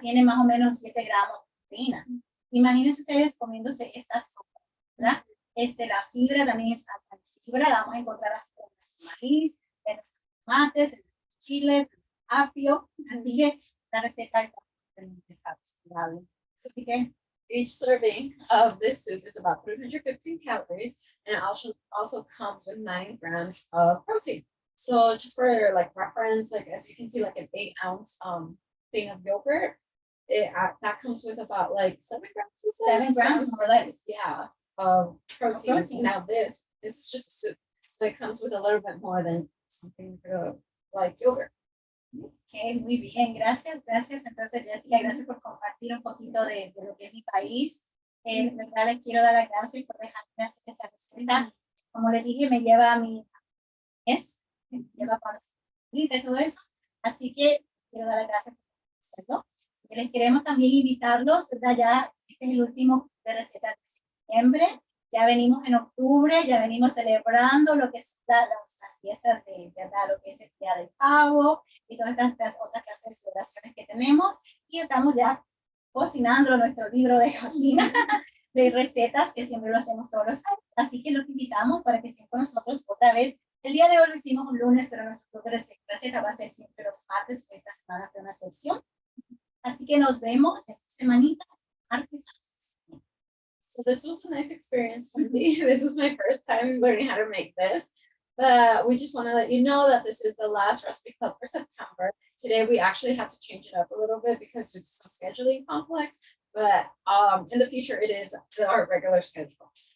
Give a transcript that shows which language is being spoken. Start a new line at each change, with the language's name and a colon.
Spanish: Tiene más o menos 7 gramos de proteína. Imagínense ustedes comiéndose esta sopa, ¿verdad? La fibra también es alta en fibra, la vamos a encontrar en el maíz, en los tomates, en los chiles, en el apio, así que la receta es saludable. Así que
English: each serving of this soup is about 315 calories, and it also comes with 9 grams of protein. So just for like reference, like as you can see, like an 8-ounce thing of yogurt, that comes with about like 7 grams. 7 grams more or less. Yeah, of protein. Now this is just a soup, so it comes with a little bit more than something like yogurt.
Spanish: Ok, muy bien, gracias. Entonces, Jessica, gracias por compartir un poquito de lo que es mi país. De verdad, les quiero dar las gracias por dejarme hacer esta receta. Como les dije, me lleva a mi mes, me lleva para y todo eso. Así que quiero dar las gracias por hacerlo. Y les queremos también invitarlos, ¿verdad? Ya este es el último de recetas de septiembre. Ya venimos en octubre, ya venimos celebrando lo que es las fiestas de, ¿verdad? Lo que es el Día del Pavo y todas estas otras clases de celebraciones que tenemos. Y estamos ya cocinando nuestro libro de cocina de recetas, que siempre lo hacemos todos los años. Así que los invitamos para que estén con nosotros otra vez. El día de hoy lo hicimos un lunes, pero nuestro de receta va a ser siempre los martes, pero esta semana fue una excepción. Así que nos vemos en semanitas, martes.
English: So this was a nice experience for me. This is my first time learning how to make this. But we just want to let you know that this is the last recipe club for September. Today we actually had to change it up a little bit because due to some scheduling conflicts, but in the future it is our regular schedule.